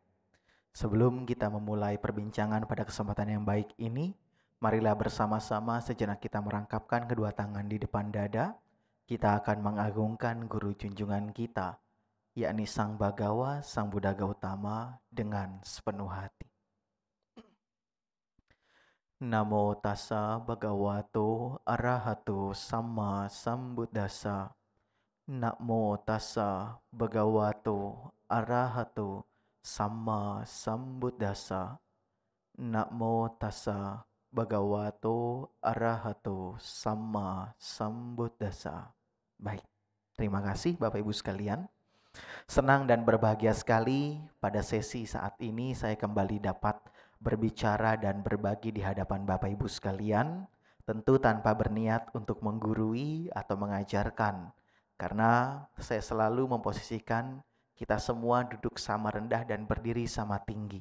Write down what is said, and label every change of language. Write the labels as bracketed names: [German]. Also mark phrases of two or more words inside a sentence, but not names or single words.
[Indonesian] Sebelum kita memulai perbincangan pada kesempatan yang baik ini, marilah bersama-sama sejenak kita merangkapkan kedua tangan di depan dada. Kita akan mengagungkan guru junjungan kita, yakni Sang Bagawa, Sang Buddha Gautama dengan sepenuh hati. [Pali] Namo tassa bhagavato arahato sama sambuddhassa. Namo tassa bhagavato arahato sama sambuddhassa. Namo tassa bhagavato arahato sama sambuddhassa. [Indonesian] Baik, terima kasih Bapak Ibu sekalian. Senang dan berbahagia sekali pada sesi saat ini saya kembali dapat berbicara dan berbagi di hadapan Bapak Ibu sekalian, tentu tanpa berniat untuk menggurui atau mengajarkan, karena saya selalu memposisikan kita semua duduk sama rendah dan berdiri sama tinggi.